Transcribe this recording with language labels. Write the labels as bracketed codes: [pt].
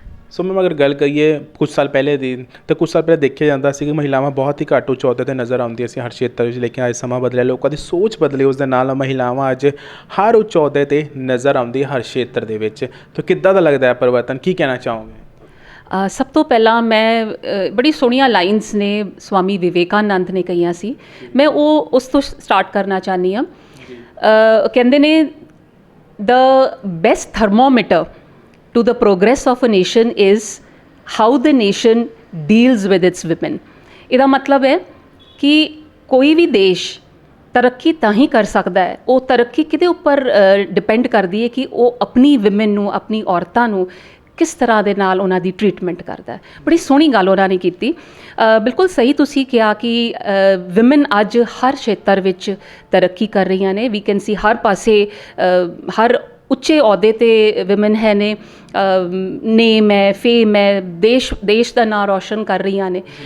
[pa] So ma'am, ਅਗਰ ਗੱਲ ਕਰੀਏ ਕੁਝ ਸਾਲ ਪਹਿਲੇ ਦੀ, ਤਾਂ ਕੁਝ ਸਾਲ ਪਹਿਲੇ ਦੇਖਿਆ ਜਾਂਦਾ ਸੀ ਕਿ ਮਹਿਲਾਵਾਂ ਬਹੁਤ ਹੀ ਘੱਟ ਉੱਚ ਅਹੁਦੇ 'ਤੇ ਨਜ਼ਰ ਆਉਂਦੀਆਂ ਸੀ ਹਰ ਖੇਤਰ ਵਿੱਚ, ਲੇਕਿਨ ਅੱਜ ਸਮਾਂ ਬਦਲਿਆ, ਲੋਕਾਂ ਦੀ ਸੋਚ ਬਦਲੀ, ਉਸ ਦੇ ਨਾਲ ਮਹਿਲਾਵਾਂ ਅੱਜ ਹਰ ਉੱਚ ਅਹੁਦੇ 'ਤੇ ਨਜ਼ਰ ਆਉਂਦੀ ਹਰ ਖੇਤਰ ਦੇ ਵਿੱਚ। ਤਾਂ ਕਿੱਦਾਂ ਦਾ ਲੱਗਦਾ ਹੈ ਪਰਿਵਰਤਨ, ਕੀ ਕਹਿਣਾ ਚਾਹੋਗੇ? ਸਭ ਤੋਂ ਪਹਿਲਾਂ ਮੈਂ ਬੜੀ ਸੋਹਣੀਆਂ ਲਾਈਨਸ ਨੇ ਸਵਾਮੀ ਵਿਵੇਕਾਨੰਦ ਨੇ ਕਹੀਆਂ ਸੀ, ਮੈਂ ਉਸ ਤੋਂ ਸਟਾਰਟ ਕਰਨਾ ਚਾਹੁੰਦੀ ਹਾਂ। ਕਹਿੰਦੇ ਨੇ [en] the best thermometer to the progress of a nation is how the nation deals with its women। [pa] ਇਹਦਾ ਮਤਲਬ ਹੈ ਕਿ ਕੋਈ ਵੀ ਦੇਸ਼ ਤਰੱਕੀ ਤਾਂ ਹੀ ਕਰ ਸਕਦਾ ਹੈ, ਉਹ ਤਰੱਕੀ ਕਿਹਦੇ ਉੱਪਰ ਡਿਪੈਂਡ ਕਰਦੀ ਹੈ ਕਿ ਉਹ ਆਪਣੀ ਵਿਮਨ ਨੂੰ, ਆਪਣੀ ਔਰਤਾਂ ਨੂੰ ਕਿਸ ਤਰ੍ਹਾਂ ਦੇ ਨਾਲ ਉਹਨਾਂ ਦੀ ਟ੍ਰੀਟਮੈਂਟ ਕਰਦਾ ਹੈ। ਬੜੀ ਸੋਹਣੀ ਗੱਲ ਉਹਨਾਂ ਨੇ ਕੀਤੀ। ਬਿਲਕੁਲ ਸਹੀ ਤੁਸੀਂ ਕਿਹਾ ਕਿ ਵਿਮਨ ਅੱਜ ਹਰ ਖੇਤਰ ਵਿੱਚ ਤਰੱਕੀ ਕਰ ਰਹੀਆਂ ਨੇ। ਵੀ ਕੈਨ ਸੀ ਹਰ ਪਾਸੇ, ਹਰ ਉੱਚੇ ਅਹੁਦੇ ਤੇ ਵਿਮਨ ਹੈ ਨੇ, ਨੇਮ ਹੈ, ਫੇਮ ਹੈ, ਦੇਸ਼ ਦਾ ਨਾਂ ਰੌਸ਼ਨ ਕਰ ਰਹੀਆਂ ਨੇ।